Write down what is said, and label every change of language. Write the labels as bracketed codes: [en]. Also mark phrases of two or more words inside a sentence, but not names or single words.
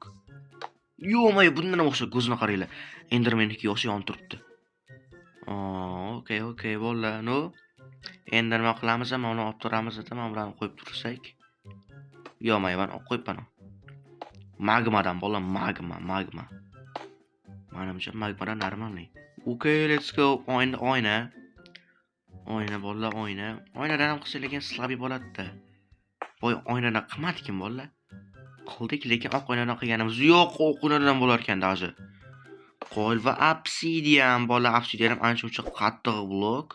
[uz] Yo'q, bundan ham o'xshab ko'zini qaranglar. Endermanniki o'xshab yonib turibdi. Okay, bola. Endi nima qilamiz? Mana olib turamiz-da, mana bularni qo'yib tursak. Yo'q, men olib qo'yibman. Magmadan bola, magma. Menimcha magmadan normalniy. [en] Okay, let's go. [uz] Oyna bola, oyna. Oynadan ham qilsa lekin slabi bo'ladi-da. Voy, oynadan qilmadikmi bola? Qildik, lekin oq oynadan qilganimiz yo'q, oq oynadan bo'lar ekan даже. Qo'l va obsidian bola, obsidian ham ancha qattiq blok.